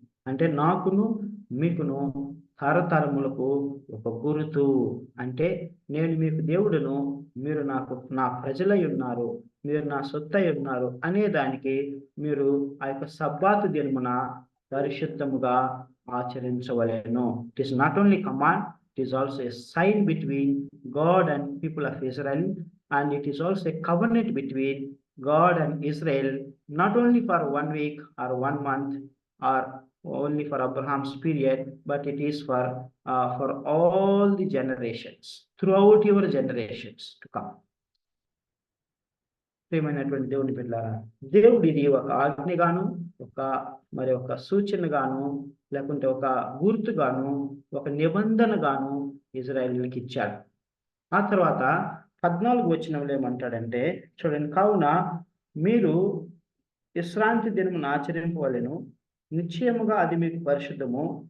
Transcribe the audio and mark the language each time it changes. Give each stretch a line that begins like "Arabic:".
Telugu: అంటే నాకును మీకును తరతరములకు ఒక గుర్తు. అంటే నేను మీకు దేవుడును, మీరు నా ప్రజలై ఉన్నారు, మీరు నా సొత్తై ఉన్నారు అనే దానికి మీరు ఆ యొక్క సబ్బాతు దినమున పరిశుద్ధముగా ఆచరించవలెను.
English: It is not only command, it is also a sign between God and people of Israel, and it is also a covenant between God and Israel, not only for 1 week or 1 month or only for Abraham's period, but it is for all the generations, throughout your generations to come.
Telugu: ప్రియమైనటువంటి దేవుని బిడ్డలారా, దేవుడు ఇది ఒక ఆజ్ఞగాను, ఒక సూచనగాను, లేకుంటే ఒక గుర్తుగాను, ఒక నిబంధనగాను ఇజ్రాయేలీయులకు ఇచ్చాడు. ఆ తర్వాత 14 వచనంలో ఏమంటాడంటే చూడండి, కావున మీరు విశ్రాంతి దినమును ఆచరింపవలెను, నిశ్చయముగా అది మీకు పరిశుద్ధము.